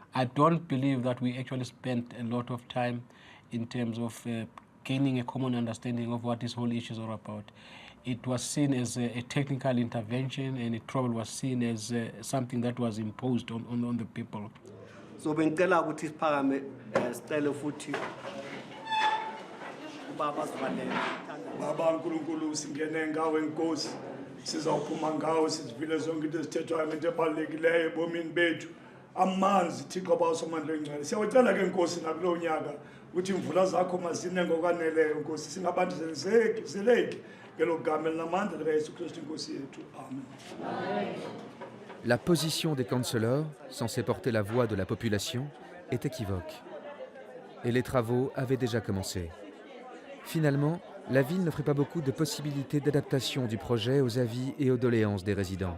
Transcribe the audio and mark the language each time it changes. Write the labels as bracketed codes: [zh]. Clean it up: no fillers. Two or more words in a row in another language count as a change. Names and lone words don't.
[en] I don't believe that we actually spent a lot of time in terms of gaining a common understanding of what this whole issue is all about. It was seen as a technical intervention, and it probably was seen as something that was imposed on the people. [zu] So bengicela ukuthi siphakame sicela futhi ubaba sivalele. Baba uNkulunkulu singene ngawe Nkosi. [xh] Sizawuphuma ngawe sizivile zonke into ezithethwayo into ebalulekileyo ebomini bethu. Amanzi Thixo abawusomandla engcwele. Siyawucela ke Nkosi nakulo nyaka ukuthi imvula zakho mazine ngokwaneleyo Nkosi singabantu zeleki ngelo gama elinamandla likaYesu Kristu Nkosi yethu. Amen. [fr] La position des councillors, censés porter la voix de la population, est équivoque. Et les travaux avaient déjà commencé. Finalement, la ville n'offrait pas beaucoup de possibilités d'adaptation du projet aux avis et aux doléances des résidents.